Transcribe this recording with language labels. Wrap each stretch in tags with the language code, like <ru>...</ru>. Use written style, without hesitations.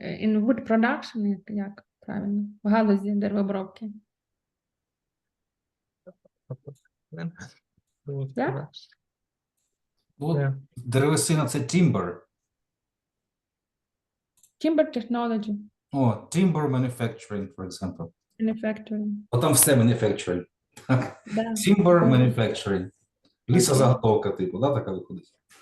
<en>In wood production,</en> <uk>як правильно? В галузі деревообробки.</uk> <en>Yeah.</en> <uk>Ну, деревесина – це timber.</uk> <en>Timber technology. О, timber manufacturing, for example. Manufacturing.</en> <uk>Бо там все manufacturing. Да.</uk> <en>Timber</en> <uk>Да.</uk> <en>manufacturing.</en> <uk>Лісозаготовка, типу, да, така виходить.</uk>